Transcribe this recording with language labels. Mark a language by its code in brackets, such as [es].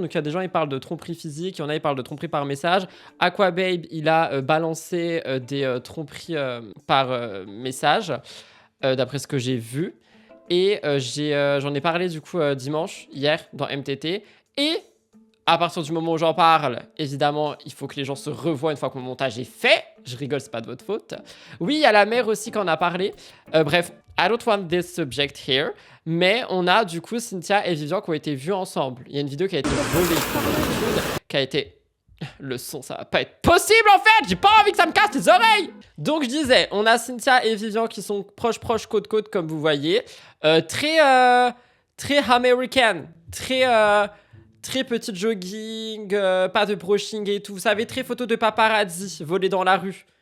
[fr] Donc il y a des gens, ils parlent de tromperie physique, il y en a, ils parlent de tromperie par message. Aquababe, il a balancé des tromperies par message. D'après ce que j'ai vu. Et j'en ai parlé du coup dimanche, hier, dans MTT. Et à partir du moment où j'en parle, évidemment, il faut que les gens se revoient une fois que mon montage est fait. Je rigole, c'est pas de votre faute. Oui, il y a la mère aussi qui en a parlé. Bref, [en] I don't want this subject here. [fr] Mais on a du coup Cynthia et Vivian qui ont été vues ensemble. Il y a une vidéo qui a été volée, qui a été... Le son, ça va pas être possible en fait. J'ai pas envie que ça me casse les oreilles. Donc je disais, on a Cynthia et Vivian qui sont proches, côte comme vous voyez. Très American, très petit jogging, pas de brushing et tout. Vous savez, très photo de paparazzi volée dans la rue.